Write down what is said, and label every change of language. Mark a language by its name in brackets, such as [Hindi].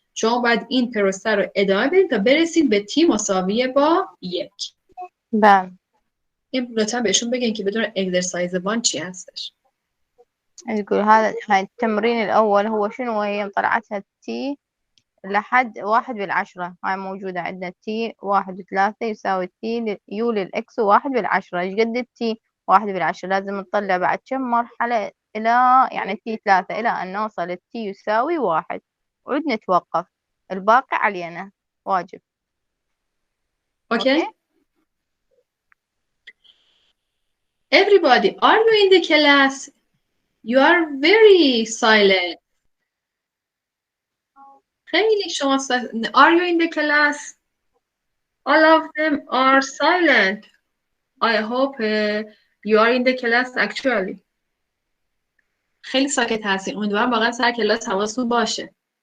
[Persian] شما باید این پروسه رو ادامه بدید تا برسید به t مساوی با 1. بله. این لطفا بهشون بگین که بدون اكسرسايز 1 چی هستش. [Arabic] تقول هاي التمرين الأول هو شنو؟ هي طلعتها تي لحد 1/10. هاي موجودة عندنا تي 1/3 يساوي تي يو للإكس 1/10. إيش قد التي 1/10؟ لازم نطلع بعد كم مرحلة إلى يعني تي 3 إلى أن نوصل التي يساوي 1 وعد نتوقف. الباقي علينا واجب. [English] Okay. Everybody, are you in the class? You are very silent. [Persian] خیلی شما [English] Are you in the class? All of them are silent. I hope you are in the class actually. [Persian] خیلی ساکت هستین. امیدوارم واقعا سر کلاس حواستون باشه.